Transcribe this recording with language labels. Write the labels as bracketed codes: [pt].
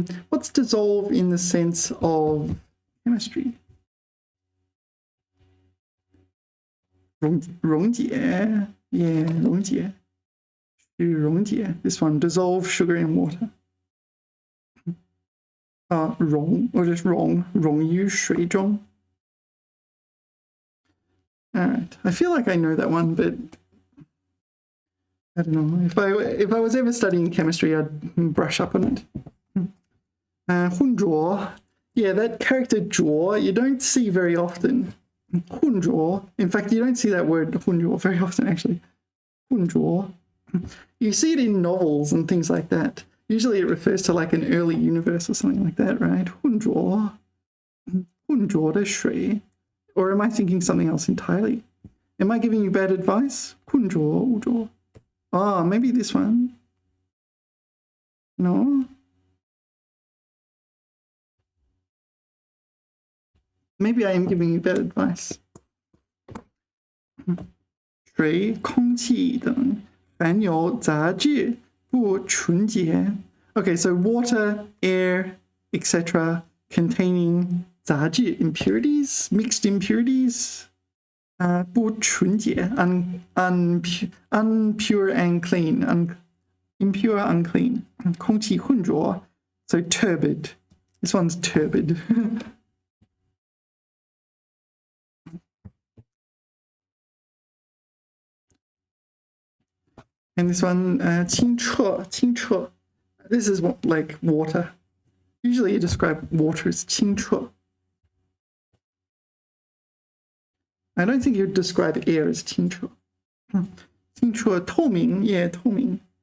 [en] What's dissolve in the sense of chemistry? [zh] 溶解.Yeah, 溶解.溶解. [en] This one, dissolve sugar in water. [zh] 溶 or just 溶于水中. [en] All right, I feel like I know that one, but I don't know. If I was ever studying chemistry, I'd brush up on it. [zh] 混浊. [en] Yeah, that character 浊 you don't see very often. [zh] 混浊. [en] In fact, you don't see that word 混浊 very often, actually. [zh] 混浊. [en] You see it in novels and things like that. Usually it refers to like an early universe or something like that, right? [zh] 混浊.混浊的水. [en] Or am I thinking something else entirely? Am I giving you bad advice? 混浊, 污浊.Ah, maybe this one. No? Maybe I am giving you bad advice. [zh] 水、空气等含有杂质不纯洁. [en] Okay, so water, air, etc. containing 杂质 impurities, mixed impurities. 不纯洁 unpure and clean, impure, unclean. 空气混浊 so turbid. This one's turbid. And this one, 清澈, 清澈. This is what, like water. Usually you describe water as 清澈. I don't think you'd describe air as 清澈. [zh] 清澈, 透明, yeah, 透明.